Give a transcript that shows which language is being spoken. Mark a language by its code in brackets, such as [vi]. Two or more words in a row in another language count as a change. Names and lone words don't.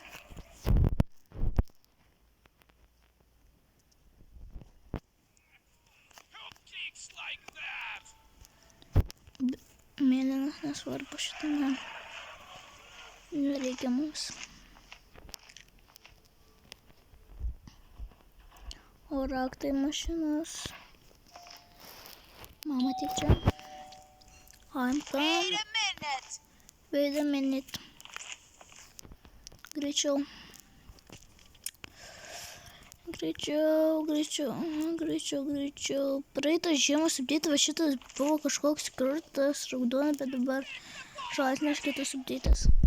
[lt] Mėlynas nesvarbu šitame. Nereikia mums. O raktai mašinos. Mama tik čia. [en] I'm coming. Wait a minute. [lt] Greičiau. Praeitą žiemą subdėtas šitas buvo kažkoks skirtas raudonas, bet dabar žalias kitas subdėtas.